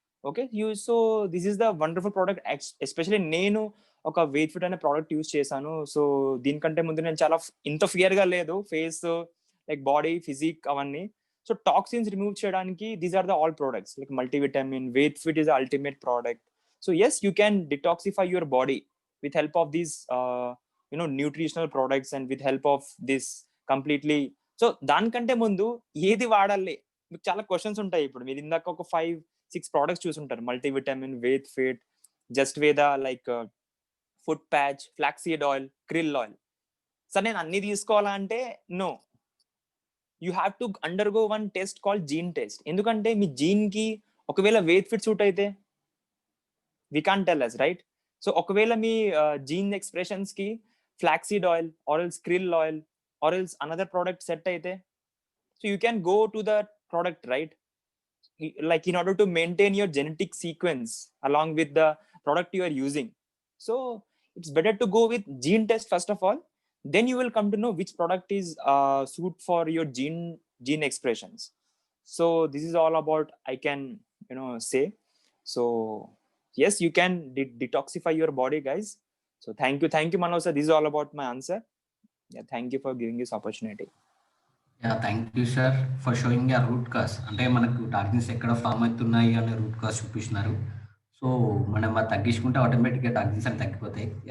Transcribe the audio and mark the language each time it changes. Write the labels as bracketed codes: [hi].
[en] Okay, so this is the wonderful product. [te] Especially నేను ఒక wait fit అనే product use చేశాను. సో దీనికంటే ముందు నేను చాలా ఇంత ఫియర్ గా లేదు, ఫేస్ లైక్ బాడీ ఫిజిక్ అవన్నీ. సో టాక్సిన్స్ రిమూవ్ చేయడానికి [en] these are the all products like multivitamin, [te] wait fit is ultimate product. [en] So yes, you can detoxify your body with help of these nutritional products and with help of this completely. [te] So దానికంటే ముందు ఏది వాడాలి మీకు చాలా questions ఉంటాయి. ఇప్పుడు మీరు ఇందాక ఒక 5-6 ప్రోడక్ట్స్ చూసుంటారు, మల్టీవిటమిన్, వెయిట్ ఫిట్, జస్ట్ వేద, like food patch, flaxseed oil, krill oil. Sir నేను అన్ని తీసుకోవాలా అంటే [en] No, you have to undergo one test called gene test. [te] ఎందుకంటే మీ జీన్ కి ఒకవేళ వెయిట్ ఫిట్ సూట్ అయితే [en] We can't tell us, right? [te] So ఒకవేళ మీ జీన్ ఎక్స్ప్రెషన్స్ కి flaxseed oil or else krill oil or else another product set అయితే, [en] So you can go to the product, right? Like in order to maintain your genetic sequence along with the product you are using. So it's better to go with gene test first of all, then you will come to know which product is suit for your gene expressions. So this is all about I can say. So yes, you can detoxify your body, guys. So thank you Manoj sir, this is all about my answer. Yeah, thank you for giving this opportunity. [te] Yeah, [en] Thank you sir for showing your root cause. [te] అంటే మనకు toxins ఎక్కడ form అవుతున్నాయి అనే root cause చూపిస్తున్నారు. So మనం అది తగ్గించుకుంటే ఆటోమేటిక్గా టాక్సిన్స్ అని తగ్గిపోతాయి.